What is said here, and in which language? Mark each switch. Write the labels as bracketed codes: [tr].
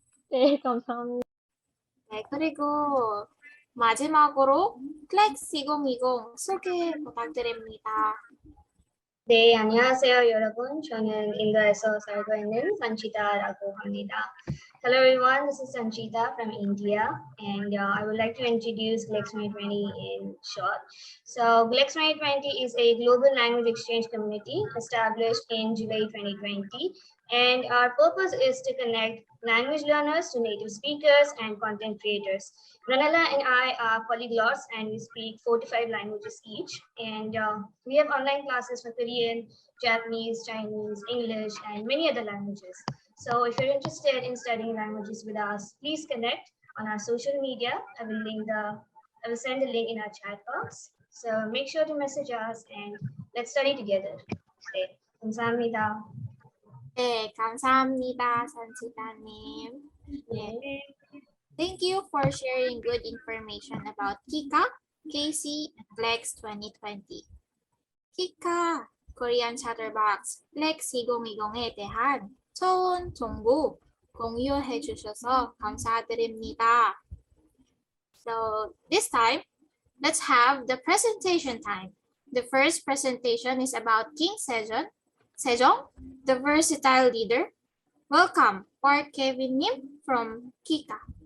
[ko] 네, 감사합니다. 네, 그리고 마지막으로 플렉스 2020 소개 부탁드립니다. 네, 안녕하세요, 여러분. 저는 인도에서 살고 있는 산치다라고 합니다. [en] Hello, everyone. This is Sanchita from India, and I would like to introduce GLEX 2020 in short. So, GLEX 2020 is a global language exchange community established in July 2020, and our purpose is to connect language learners to native speakers and content creators. Ranala and I are polyglots, and we speak 4 to 5 languages each. And we have online classes for Korean, Japanese, Chinese, English, and many other languages. So if you're interested in studying languages with us, please connect on our social media. I will send the link in our chat box. So make sure to message us and let's study together. [ko] 네, 감사합니다. 네, 감사합니다, 산지다님. [en] 네. Thank you for sharing good information about Kika, Casey, and Flex 2020. [ko] Kika, Korean Chatterbox, Flex 2020에 대한 좋은 정보 공유해 주셔서 감사드립니다. [en] So this time, let's have the presentation time. The first presentation is about King Sejong, the versatile leader. Welcome, Park Kevin-님 from Kika.